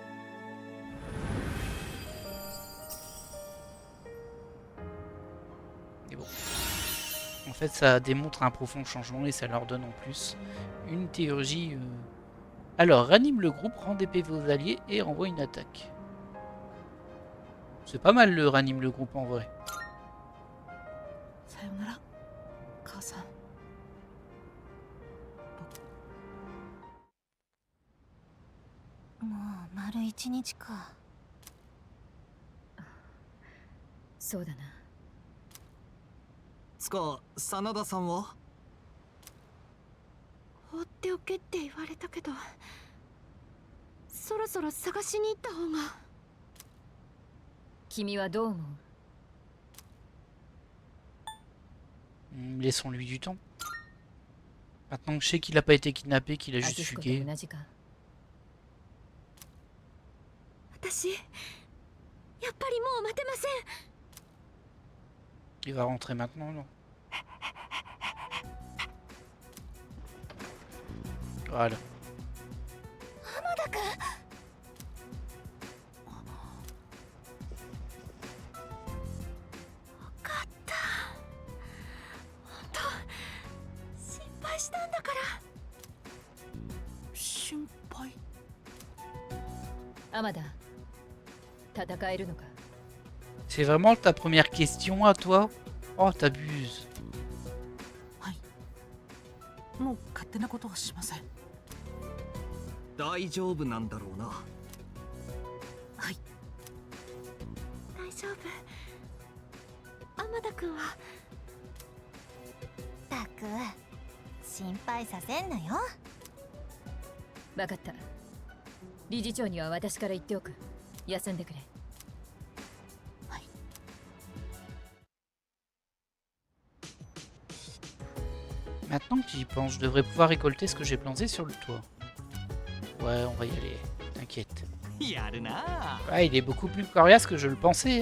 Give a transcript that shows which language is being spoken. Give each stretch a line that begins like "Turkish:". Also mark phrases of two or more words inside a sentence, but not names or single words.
French: Et bon. En fait, ça démontre un profond changement et ça leur donne en plus une théologie. Alors, ranime le groupe, rend épée vos alliés et renvoie une attaque. C'est pas mal le ranime le groupe en vrai.
Japanese: さよなら、母さん。もう丸1日か。そうだな。つか真田さんは？放っておけって言われたけど、そろそろ探しに行った方が。君はどう思う？
French: Laissons-lui du temps. Maintenant que je sais qu'il a pas été kidnappé, qu'il a juste fugué.
Japanese: 私やっぱりもう待てません。
French: Il va rentrer maintenant, non? Voilà.
Japanese: 浜田君。分かった。本当心配したんだから。心配。浜田、戦えるのか？
French: C'est vraiment ta première question à toi? Oh, t'abuses.
Japanese: はい。もう勝手なことはしません。大丈夫なんだろうな。はい。大丈夫。浜田君は。たく心配させんなよ。分かった。理事長には私から言っておく。休んでくれ。
French: Maintenant que j'y pense, je devrais pouvoir récolter ce que j'ai planté sur le toit. Ouais, on va y aller. T'inquiète. Ouais, il est beaucoup plus coriace que je le pensais.